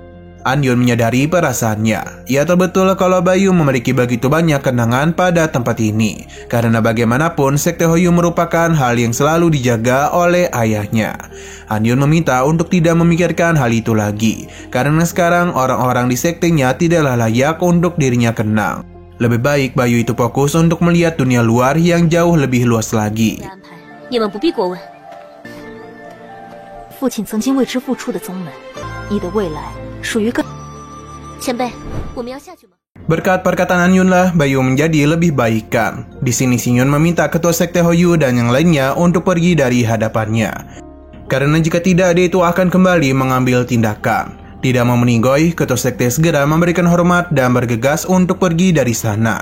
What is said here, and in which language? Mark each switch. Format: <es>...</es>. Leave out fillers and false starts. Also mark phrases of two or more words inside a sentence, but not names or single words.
<id>Anyun menyadari perasaannya. Ia tahu betul kalau Bayu memiliki begitu banyak kenangan pada tempat ini, karena bagaimanapun sekte Hoyu merupakan hal yang selalu dijaga oleh ayahnya. Anyun meminta untuk tidak memikirkan hal itu lagi, karena sekarang orang-orang di sektenya tidaklah layak untuk dirinya kenang. Lebih baik Bayu itu fokus untuk melihat dunia luar yang jauh lebih luas lagi.</id> <zh>你们不必过问。父亲曾经为之付出的宗门，你的未来属于更。前辈，我们要下去吗？</zh> <id>Berkat perkataan Anyun lah, Bayu menjadi lebih baikkan. Di sini Singyun meminta ketua sekte Hoyu dan yang lainnya untuk pergi dari hadapannya. Karena jika tidak, dia itu akan kembali mengambil tindakan. Tidak mau meninggoy, ketua sekte segera memberikan hormat dan bergegas untuk pergi dari sana.</id>